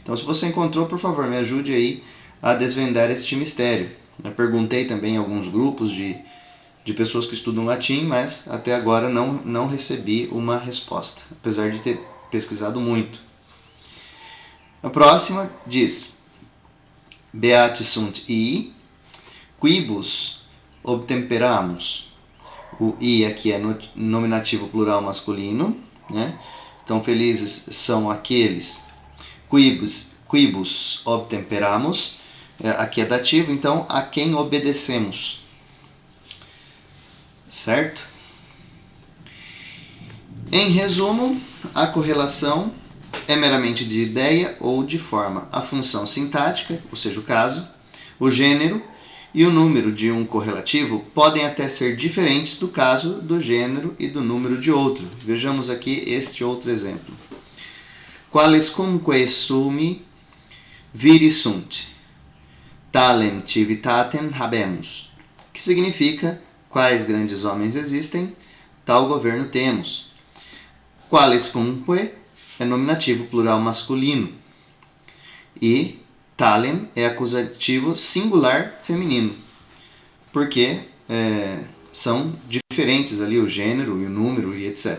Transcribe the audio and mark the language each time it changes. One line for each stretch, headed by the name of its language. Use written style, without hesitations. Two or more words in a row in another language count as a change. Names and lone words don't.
Portuguese: Então, se você encontrou, por favor, me ajude aí a desvendar este mistério. Eu perguntei também em alguns grupos de pessoas que estudam latim, mas até agora não recebi uma resposta, apesar de ter pesquisado muito. A próxima diz:
Latin: Beati sunt i, quibus obtemperamus.
Portuguese: O i aqui é nominativo plural masculino, né? Então, felizes são aqueles.
Latin: Quibus obtemperamus,
Portuguese: aqui é dativo, então a quem obedecemos. Certo? Em resumo, a correlação é meramente de ideia ou de forma. A função sintática, ou seja, o caso, o gênero e o número de um correlativo podem até ser diferentes do caso, do gênero e do número de outro. Vejamos aqui este outro exemplo.
Latin: Qualescunque summi viri sunt, talem civitatem habemus.
Portuguese: Que significa: quais grandes homens existem, tal governo temos. Qualescunque é nominativo plural masculino e talem é acusativo singular feminino, porque são diferentes ali o gênero e o número e etc.